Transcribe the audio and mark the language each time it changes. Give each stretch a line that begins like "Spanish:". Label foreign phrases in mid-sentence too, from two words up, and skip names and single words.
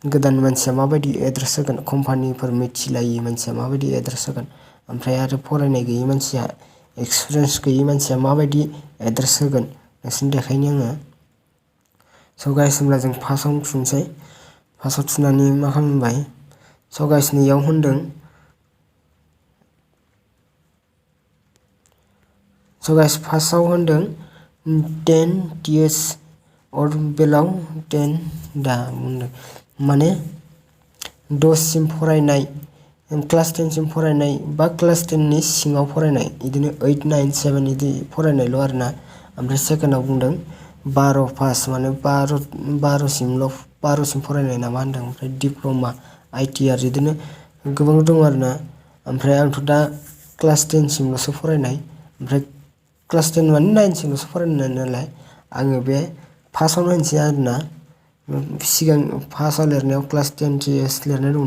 Bodo: गोदान मानसिया माबायदि एड्रेस होगोन कम्पानिफोर मिथिलायि मानसिया माबायदि एड्रेस होगोन ओमफ्राय आरो फरायनाय गैयि मानसिया एक्सपिरियेन्स गैयि मानसिया माबायदि एड्रेस होगोन नोंसोरनि देखायनो आङो
English: so guys
Bodo: होमब्ला जों फार्स्टआवनो थुनोसै फार्स्टआव थुनानै मा खालामबाय
English: so guys
Bodo: नैयाव होनदों
English: so guys
Bodo: फार्स्टआव होनदों
English: 10 years or below 10
Bodo: दा बुंदों माने 10 सिम फरायनाय क्लास 10 सिम फरायनाय बा क्लास 10 नि सिङाव फरायनाय बिदिनो 8 9 7 बिदि फरायनायल' आरोना ओमफ्राय सेकेन्डआव बुंदों 12 पास माने 12 सिम फरायनाय नामा होनदों ओमफ्राय डिप्ल'मा ITR बिदिनो गोबां दं आरोना ओमफ्राय आंथ' दा क्लास 10 सिमल'सो फरायनाय ओमफ्राय क्लास 10 माने 9 सिमल'सो फरायनाय नालाय आङो बे फार्स्टआवनो होनसै आरोना सिगां फार्स्टआव लिरनायाव क्लास 10 TS लिरनाय दंना